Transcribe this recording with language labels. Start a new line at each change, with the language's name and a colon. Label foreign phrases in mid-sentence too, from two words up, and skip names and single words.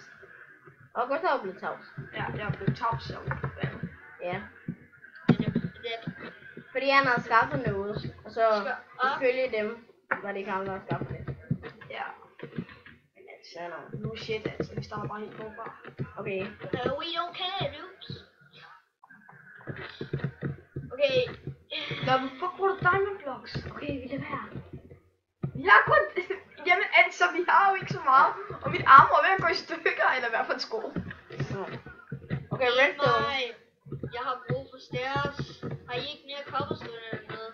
Danish: Og Gustav er blevet tavs. Ja, jeg er blevet tavs selv. Ja. Fordi han har skaffet noget, og så ifølge dem var det ikke ham, der har skaffet det. Ja. Men altså, nu shit altså, vi starter bare helt forfra. Okay.
English: No, we don't care, dudes.
Danish: Okay. Hvorfor bruger du
English: diamond blocks?
Danish: Okay, vi lader være. Jeg har kun... Jamen altså, vi har jo ikke så meget. Og mit arm er ved at gå i stykker, eller i hvert fald sko. Okay, redstone. Nej, jeg har brug for stairs. Har I ikke mere cobblestone eller noget?